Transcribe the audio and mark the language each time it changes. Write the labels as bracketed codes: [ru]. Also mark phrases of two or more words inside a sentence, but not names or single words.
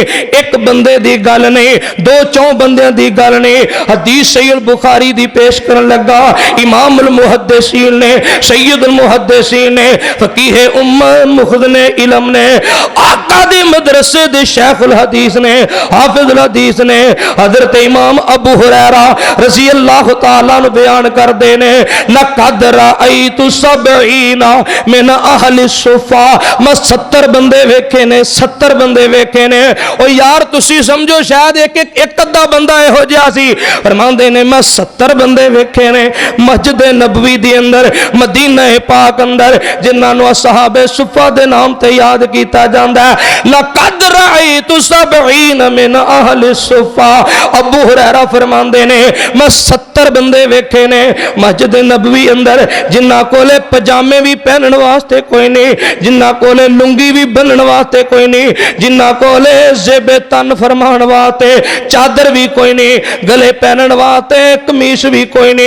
[pa] اک بندے دی گل نہیں، دو چار بندیاں دی گل نہیں. حدیث سید بخاری دی پیش کرن لگا، امام المحدثین نے، سید المحدثین نے، فقیہ امت مخزن علم نے، آقا دے مدرسے دے شیخ الحدیث نے، حافظ الحدیث نے، حضرت امام ابو ہریرہ [ar] رضي الله تعالى [pa] نوں بیان کردے نے, [ar] لقد رأيت سبعين من أهل الصفة, [pa] میں 70 بندے ویکھے نے، 70 بندے ویکھے نے. او یار تسی سمجھو شاید اک ادھا بندا ایہو جیہا سی، فرماندے نے میں 70 بندے ویکھے نے مسجد نبوی دے اندر، مدینہ پاک اندر، جنہاں نوں اصحاب صفہ دے نام تے یاد کیتا جاندا اے. [ar] لقد رأيت سبعين من أهل الصفة, [pa] ابو ہریرہ فرماندے نے میں 70 بندے ویکھے نے مسجد نبوی اندر، جنہاں کولے پجامے وی پاون واسطے کوئی نہیں، جنہاں کولے لنگی وی بنھن واسطے کوئی نہیں، جنہاں کولے زیب تن فرمان واسطے چادر وی کوئی نہیں، گلے پاون واسطے قمیض وی کوئی نہیں.